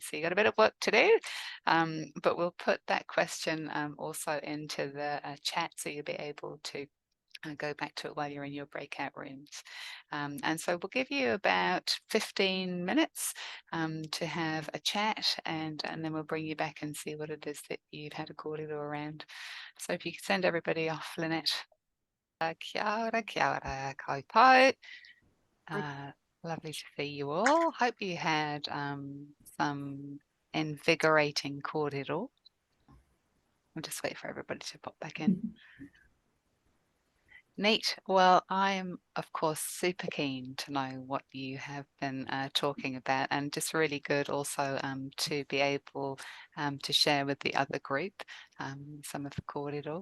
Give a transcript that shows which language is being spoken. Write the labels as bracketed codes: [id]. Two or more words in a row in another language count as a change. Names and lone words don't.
[en] So you've got a bit of work to do, but we'll put that question also into the chat, so you'll be able to go back to it while you're in your breakout rooms. And so we'll give you about 15 minutes to have a chat, and then we'll bring you back and see what it is that you've had a kōrero around. So if you could send everybody off, Lynette. [mi] Kia ora, koutou. [en] Lovely to see you all. Hope you had some invigorating kōrero. I'll just wait for everybody to pop back in. Neat. Well, I'm, of course, super keen to know what you have been talking about, and just really good also to be able to share with the other group some of the kōrero.